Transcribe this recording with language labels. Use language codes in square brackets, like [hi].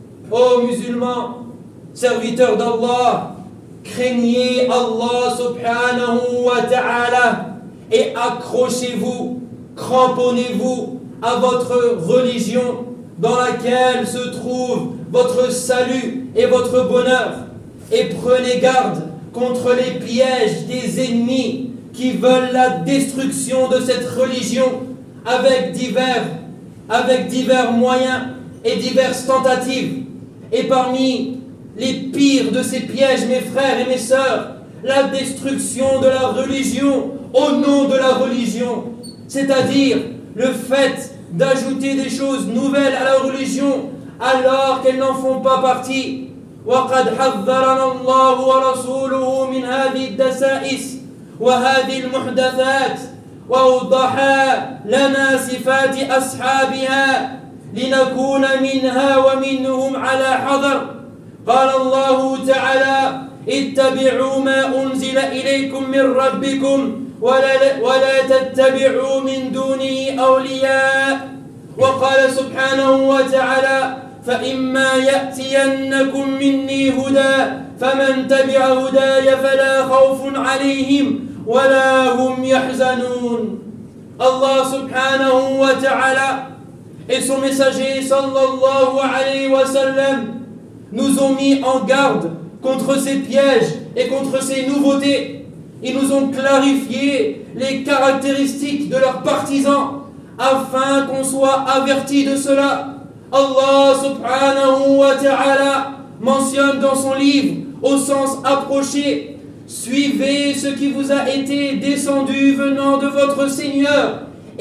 [fr] Ô musulmans, serviteurs d'Allah, craignez Allah subhanahu wa ta'ala et accrochez-vous, cramponnez-vous à votre religion dans laquelle se trouve votre salut et votre bonheur et prenez garde contre les pièges des ennemis qui veulent la destruction de cette religion avec divers moyens et diverses tentatives. Et parmi les pires de ces pièges, mes frères et mes sœurs, la destruction de la religion au nom de la religion, c'est-à-dire le fait d'ajouter des choses nouvelles à la religion alors qu'elles n'en font pas partie. [ar] وَقَدْ حَذَّرَنَا اللَّهُ وَرَسُولُهُ مِنْ هَذِي الدَّسَائِسِ وَهَذِي الْمُحْدَثَاتِ وَوْضَحَا لَنَا صِفَاتِ أَصْحَابِهَا لنكون منها ومنهم على حذر قال الله تعالى اتبعوا ما أنزل إليكم من ربكم ولا تتبعوا من دونه أولياء وقال سبحانه وتعالى فإما يأتينكم مني هدى فمن تبع هداي فلا خوف عليهم ولا هم يحزنون الله سبحانه وتعالى [fr] Et son messager, sallallahu alayhi wa sallam, nous ont mis en garde contre ces pièges et contre ces nouveautés. Ils nous ont clarifié les caractéristiques de leurs partisans, afin qu'on soit averti de cela. Allah subhanahu wa ta'ala mentionne dans son livre, au sens approché, « Suivez ce qui vous a été descendu venant de votre Seigneur ».